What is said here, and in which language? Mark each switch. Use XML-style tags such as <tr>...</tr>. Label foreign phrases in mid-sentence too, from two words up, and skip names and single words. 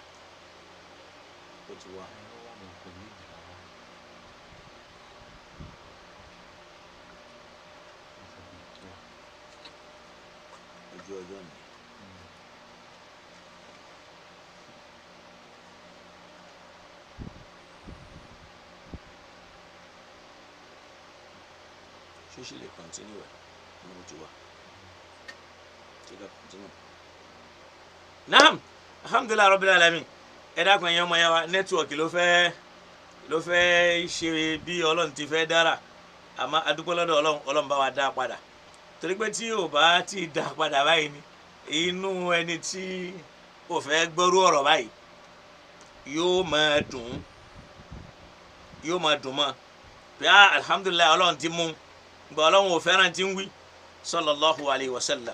<yo>Ó ti wá. Ojú ọjọ́ ni. Ṣé ṣe lè continue ẹ̀ ní ojú wa? Ṣé ká continue?</yo> <ar>نعم، الحمد لله رب العالمين.</ar> <yo>Ẹ dákun ẹ̀yin ọmọ yẹn wa nẹ́tíwọ̀kì ló fẹ́ ṣe bí Ọlọ́run ti fẹ́ dára àmọ́ adúpẹ́ lọ́dọ̀ Ọlọ́run bá wa dá padà torí pé tí ò bá ti dá padà báyìí ni inú ẹni tí ò fẹ́ gbọ́rú ọ̀rọ̀ báyìí yóò máa dùn yóò máa dùn mọ́ pé alhamdulilayi ọlọ́run ti mú gbọ́ ọlọ́run ò fẹ́ràn tí ń wí</yo> <ar>صلى الله عليه وسلم.</ar>